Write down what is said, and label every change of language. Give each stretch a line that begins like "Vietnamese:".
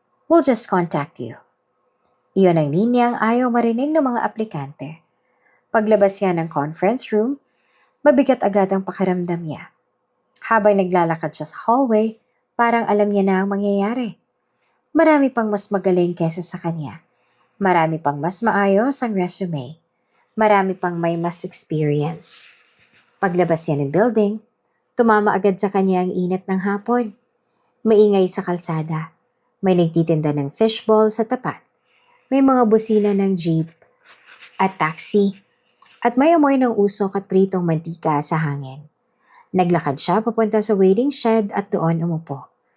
English: We'll just contact you.
Filipino: Iyon ang linyang ayaw marinig ng mga aplikante. Paglabas niya ng conference room, mabigat agad ang pakiramdam niya. Habang naglalakad siya sa hallway, parang alam niya na ang mangyayari. Marami pang mas magaling kesa sa kanya. Marami pang mas maayos ang resume. Marami pang may mas experience. Paglabas niya ng building, tumama agad sa kanya ang init ng hapon. Maingay sa kalsada. May nagtitinda ng fishball sa tapat. May mga busina ng jeep at taxi. At may amoy ng usok at pritong mantika sa hangin. Naglakad siya papunta sa waiting shed at doon umupo.